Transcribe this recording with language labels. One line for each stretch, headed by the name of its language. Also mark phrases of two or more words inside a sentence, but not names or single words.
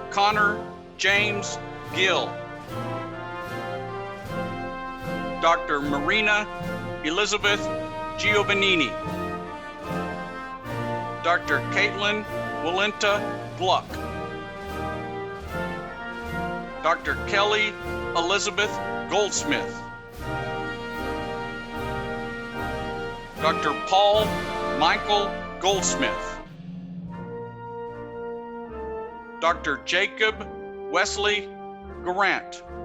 English: Connor James Gill. Dr. Marina Elizabeth Giovannini. Dr. Caitlin Walenta Gluck. Dr. Kelly Elizabeth Goldsmith. Dr. Paul Michael Goldsmith. Dr. Jacob Wesley Grant.